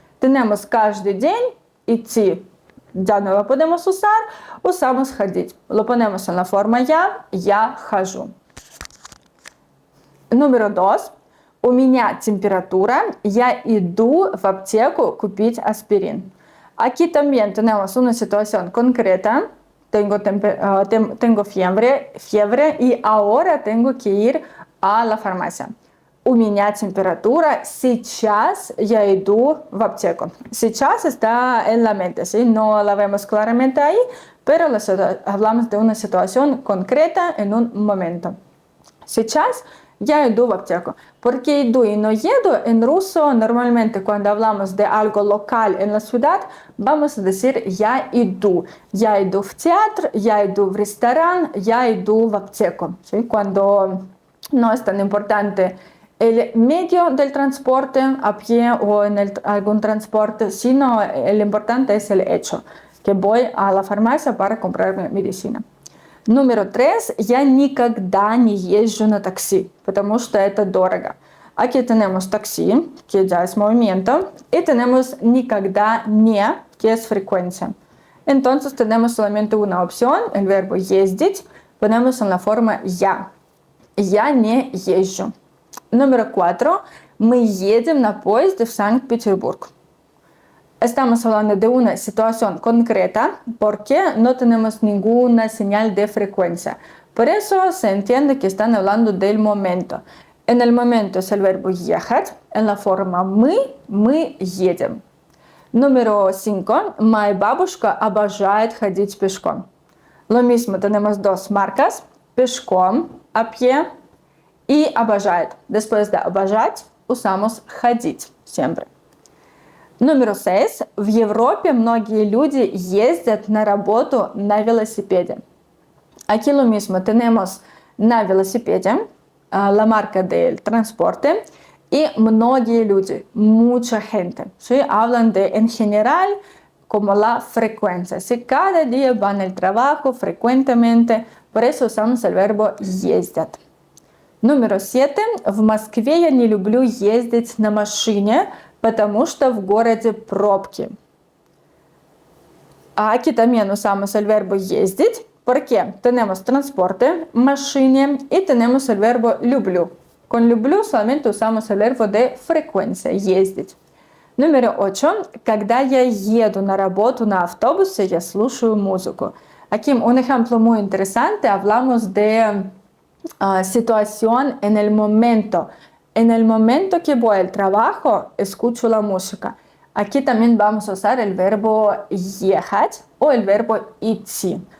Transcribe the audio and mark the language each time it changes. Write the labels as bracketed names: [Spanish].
[Spanish] Tenemos [Russian] каждый день, идти. [Spanish] Ya no lo podemos usar, usamos ходить. Lo ponemos en la forma [Russian] я хожу. [Spanish] Número 2. [Russian] У меня температура, я иду в аптеку купить аспирин. [Spanish] Aquí también tenemos una situación concreta. Tengo fiebre y ahora tengo que ir a la farmacia. [Russian] У меня температура, сейчас я иду в аптеку. [Spanish] Сейчас está en la mente, ¿sí? No la vemos claramente ahí, pero hablamos de una situación concreta en un momento. [Russian] Сейчас я иду в аптеку. [Spanish] Porque иду y no еду en ruso, normalmente cuando hablamos de algo local en la ciudad, vamos a decir [Russian] я иду. Я иду в театр, я иду в ресторан, я иду в аптеку. [Spanish] ¿Sí? Cuando no es tan importante el medio del transporte a pie o en algún transporte, sino el importante es el hecho, que voy a la farmacia para comprar medicina. Número 3. [Russian] Я никогда не езжу на такси, потому что это дорого. [Spanish] Aquí tenemos taxi, que ya es movimiento, y tenemos [Russian] никогда не, [Spanish] que es frecuencia. Entonces tenemos solamente una opción, el verbo ездить, ponemos en la forma я. [Russian] Я не езжу. [Spanish] Número 4. [Russian] Мы едем на поезде в Санкт-Петербург. [Spanish] Estamos hablando de una situación concreta porque no tenemos ninguna señal de frecuencia. Por eso se entiende que están hablando del momento. En el momento es el verbo ехать, en la forma [Russian] мы едем. [Spanish] Número 5. [Russian] Моя бабушка обожает ходить пешком. [Spanish] Lo mismo, tenemos dos marcas, пешком, a pie, y обожает. Después de обожать usamos ходить siempre. Número 6. [Russian] В Европе многие люди ездят на работу на велосипеде. [Spanish] Aquí lo mismo, tenemos [Russian] на велосипеде, [Spanish] la marca del transporte, y [Russian] многие люди, [Spanish] mucha gente. ¿Sí? Hablan de en general como la frecuencia. ¿Sí? Cada día van al trabajo frecuentemente, por eso usamos el verbo ездят. Número 7. [Russian] В Москве я не люблю ездить на машине, потому что в городе пробки. [Spanish] Aquí también usamos el verbo ездить, porque tenemos transporte, машине, y tenemos el verbo люблю. Con люблю solamente usamos el verbo de frecuencia, ездить. Número 8. [Russian] Когда я еду на работу на автобусе, я слушаю музыку. [Spanish] Aquí un ejemplo muy interesante, hablamos de situación en el momento. En el momento que voy al trabajo, escucho la música. Aquí también vamos a usar el verbo ехать o el verbo идти.